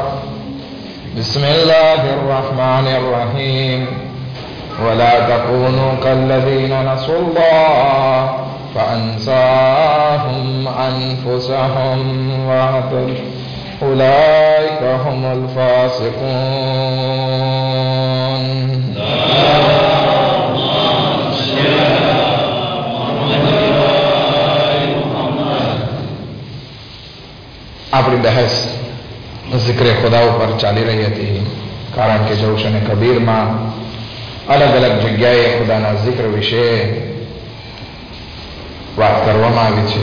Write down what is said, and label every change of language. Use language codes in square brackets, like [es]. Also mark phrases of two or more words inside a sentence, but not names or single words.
[ar] بسم الله الرحمن الرحيم. ولا تكونوا كالذين نسوا الله فأنساهم أنفسهم أولئك هم الفاسقون. [gu] આપણી બહેસ ઝિક્રે ખુદા ઉપર ચાલી રહી હતી, કારણ કે જૌશ અને કબીરમાં અલગ અલગ જગ્યાએ ખુદાના ઝિક્ર વિશે વાત કરવામાં આવી છે.